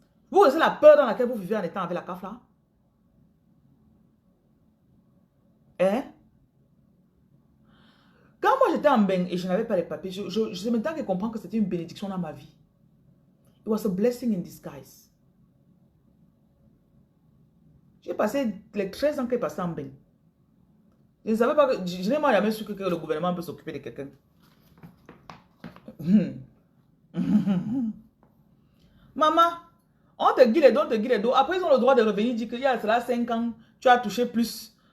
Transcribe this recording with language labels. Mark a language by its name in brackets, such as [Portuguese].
[French] Vous connaissez la peur dans laquelle vous vivez en étant avec la CAF là? Hein? Quand moi j'étais en bain et je n'avais pas les papiers, je sais maintenant que comprendre que c'était une bénédiction dans ma vie. [English] It was a blessing in disguise. [French] J'ai passé les 13 ans que j'ai passé en bain. Je ne savais pas que... Je n'ai jamais su que le gouvernement peut s'occuper de quelqu'un. Maman, on te guide les dos. Après, ils ont le droit de revenir dire qu'il y a cela 5 ans, tu as touché plus.